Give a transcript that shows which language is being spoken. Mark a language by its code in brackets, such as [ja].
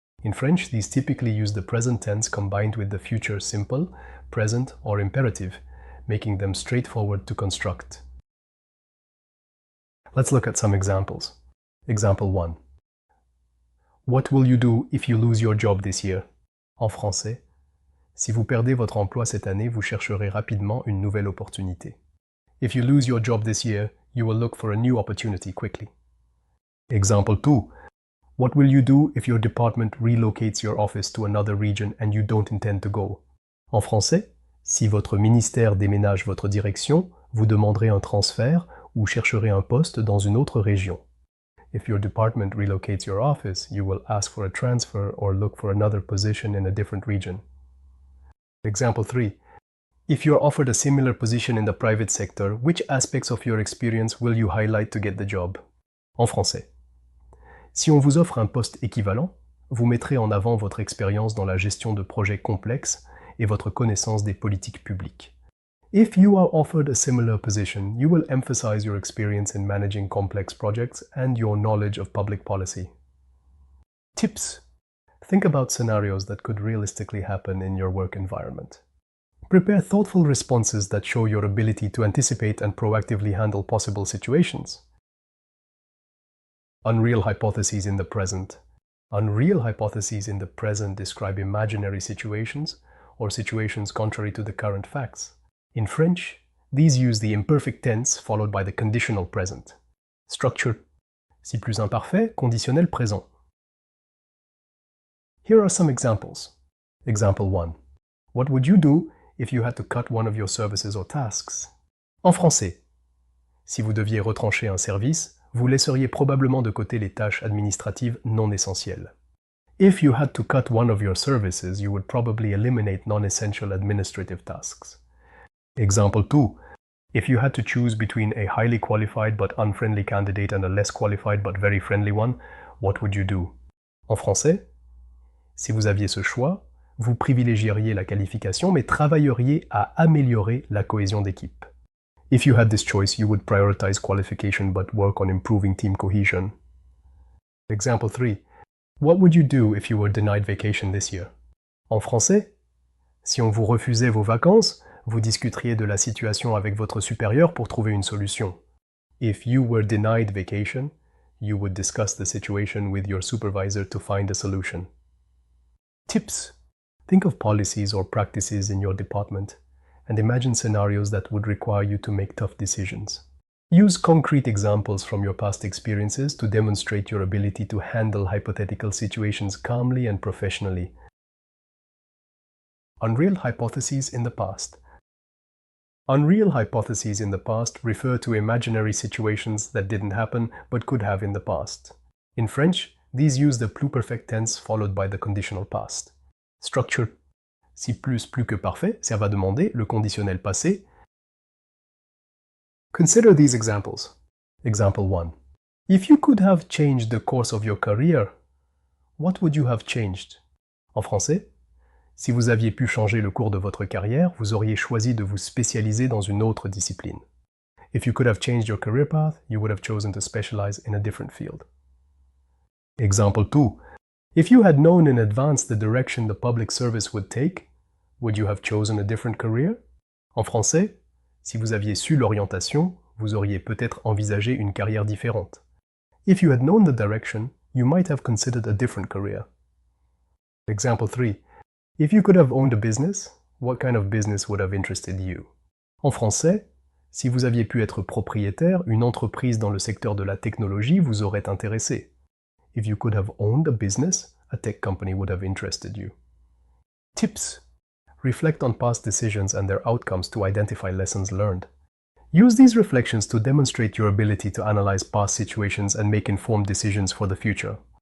[en] In French, these typically use the present tense combined with the future simple, present, or imperative, making them straightforward to construct. Let's look at some examples. Example 1. What will you do if you lose your job this year? [fr] En français, si vous perdez votre emploi cette année, vous chercherez rapidement une nouvelle opportunité. [en] If you lose your job this year, you will look for a new opportunity quickly. Example 2. What will you do if your department relocates your office to another region and you don't intend to go? [fr] En français, si votre ministère déménage votre direction, vous demanderez un transfert ou chercherez un poste dans une autre région. [en] If your department relocates your office, you will ask for a transfer or look for another position in a different region. Example 3. If you're offered a similar position in the private sector, which aspects of your experience will you highlight to get the job? [fr] En français. Si on vous offre un poste équivalent, vous mettrez en avant votre expérience dans la gestion de projets complexes et votre connaissance des politiques publiques. [en] If you are offered a similar position, you will emphasize your experience in managing complex projects and your knowledge of public policy. Tips. Think about scenarios that could realistically happen in your work environment. Prepare thoughtful responses that show your ability to anticipate and proactively handle possible situations. Unreal hypotheses in the present. Unreal hypotheses in the present describe imaginary situations or situations contrary to the current facts. In French, these use the imperfect tense followed by the conditional present. [fr] Structure: si plus imparfait, conditionnel présent. [en] Here are some examples. Example 1. What would you do if you had to cut one of your services or tasks? [fr] En français, si vous deviez retrancher un service, vous laisseriez probablement de côté les tâches administratives non essentielles. [en] If you had to cut one of your services, you would probably eliminate non-essential administrative tasks. Example 2. If you had to choose between a highly qualified but unfriendly candidate and a less qualified but very friendly one, what would you do? [fr] En français, si vous aviez ce choix, vous privilégieriez la qualification mais travailleriez à améliorer la cohésion d'équipe. [en] If you had this choice, you would prioritize qualification but work on improving team cohesion. Example 3. What would you do if you were denied vacation this year? [fr] En français, si on vous refusait vos vacances, vous discuteriez de la situation avec votre supérieur pour trouver une solution. [en] If you were denied vacation, you would discuss the situation with your supervisor to find a solution. Tips. Think of policies or practices in your department and imagine scenarios that would require you to make tough decisions. Use concrete examples from your past experiences to demonstrate your ability to handle hypothetical situations calmly and professionally. Unreal hypotheses in the past. Unreal hypotheses in the past refer to imaginary situations that didn't happen but could have in the past. In French, these use the pluperfect tense followed by the conditional past. [fr] Structure: si plus que parfait, ça va demander le conditionnel passé. [en] Consider these examples. Example 1. If you could have changed the course of your career, what would you have changed? [fr] En français, si vous aviez pu changer le cours de votre carrière, vous auriez choisi de vous spécialiser dans une autre discipline. [en] If you could have changed your career path, you would have chosen to specialize in a different field. Example 2. If you had known in advance the direction the public service would take, would you have chosen a different career? [fr] En français, si vous aviez su l'orientation, vous auriez peut-être envisagé une carrière différente. [en] If you had known the direction, you might have considered a different career. Example 3. If you could have owned a business, what kind of business would have interested you? [fr] En français, si vous aviez pu être propriétaire, une entreprise dans le secteur de la technologie vous aurait intéressé. [en] If you could have owned a business, a tech company would have interested you. Tips. Reflect on past decisions and their outcomes to identify lessons learned. Use these reflections to demonstrate your ability to analyze past situations and make informed decisions for the future.